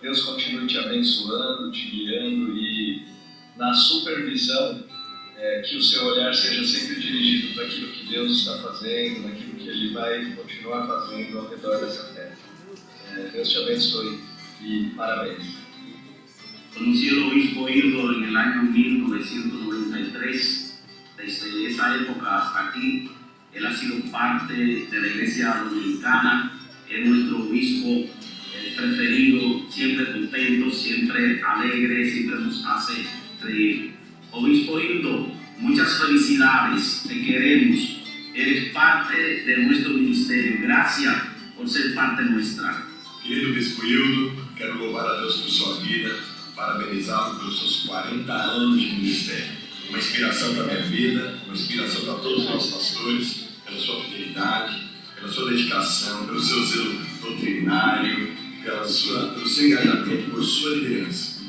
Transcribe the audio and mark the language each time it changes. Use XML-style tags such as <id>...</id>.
<pt>Deus continue te abençoando, te guiando e na supervisão, que o seu olhar seja sempre dirigido para aquilo que Deus está fazendo, naquilo que Ele vai continuar fazendo ao redor dessa terra. Deus te abençoe e parabéns.</pt> <es>Conocí al obispo Hildo en el año 1993. Desde esa época hasta aquí, él ha sido parte de la Iglesia Dominicana, es nuestro obispo preferido, siempre contento, siempre alegre, siempre nos hace reír. Obispo Hildo, muchas felicidades, te queremos, eres parte de nuestro ministerio, gracias por ser parte nuestra.</es> <pt>Querido Bispo Hildo, quero louvar a Deus por sua vida, parabenizá-lo pelos seus 40 anos de ministério. Uma inspiração para a minha vida, uma inspiração para todos os nossos pastores, pela sua fidelidade, pela sua dedicação, pelo seu zelo doutrinário, pelo seu engajamento, por sua liderança.</pt>